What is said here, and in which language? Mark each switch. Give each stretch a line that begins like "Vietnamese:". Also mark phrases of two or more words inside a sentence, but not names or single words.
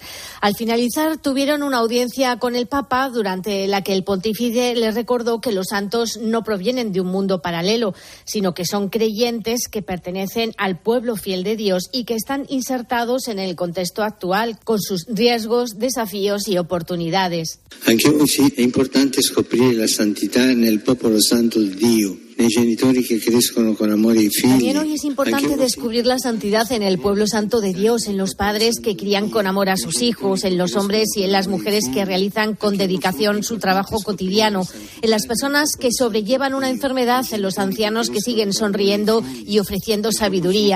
Spanish: Al finalizar, tuvieron una audiencia con el Papa, durante la que el pontífice les recordó que los santos no provienen de un mundo paralelo, sino que son creyentes que pertenecen al pueblo fiel de Dios y que están insertados en el contexto actual, con sus riesgos, desafíos y oportunidades.
Italian: Anche oggi è importante scoprire la santità nel popolo santo di Dio, nei genitori che crescono con amore i figli.
Spanish: También hoy es importante descubrir la santidad en el pueblo santo de Dios, en los padres que crían con amor a sus hijos, en los hombres y en las mujeres que realizan con dedicación su trabajo cotidiano, en las personas que sobrellevan una enfermedad, en los ancianos que siguen sonriendo y ofreciendo sabiduría.